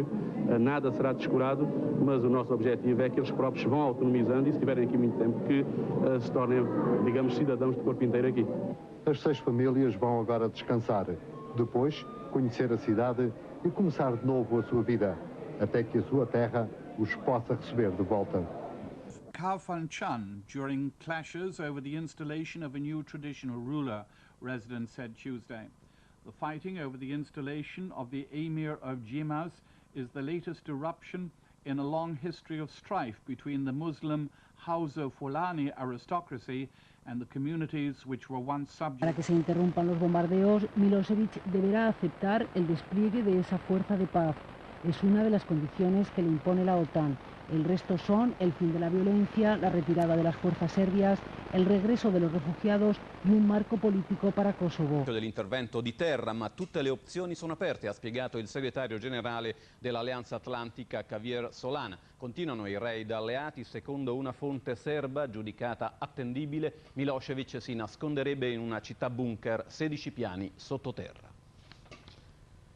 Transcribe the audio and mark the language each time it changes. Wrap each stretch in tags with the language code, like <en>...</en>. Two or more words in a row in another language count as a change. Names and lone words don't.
<pt>Nada será descurado, mas o nosso objetivo é que eles próprios vão autonomizando e, se estiverem aqui muito tempo, que se tornem, digamos, cidadãos de corpo inteiro aqui. As 6 famílias vão agora descansar. Depois, conhecer a cidade e começar de novo a sua vida, até que a sua terra os possa receber de volta.</pt> <en>Chan during clashes over the installation of a new traditional ruler, residents said Tuesday. The fighting over the installation of the Emir of Djimas is the latest eruption in a long history of strife between the Muslim Hausa Fulani aristocracy and the communities which were once subject.</en> <es>Para que se interrumpan los bombardeos, Milosevic deberá aceptar el despliegue de esa fuerza de paz. Es una de las condiciones que le impone la OTAN. El resto son el fin de la violencia, la retirada de las fuerzas serbias, el regreso de los refugiados y un marco politico para Kosovo.</es> <it>Dell'intervento di terra, ma tutte le opzioni sono aperte, ha spiegato il segretario generale dell'Alleanza Atlantica Javier Solana. Continuano i raid alleati, secondo una fonte serba giudicata attendibile, Milosevic si nasconderebbe in una città bunker 16 piani sottoterra.</it>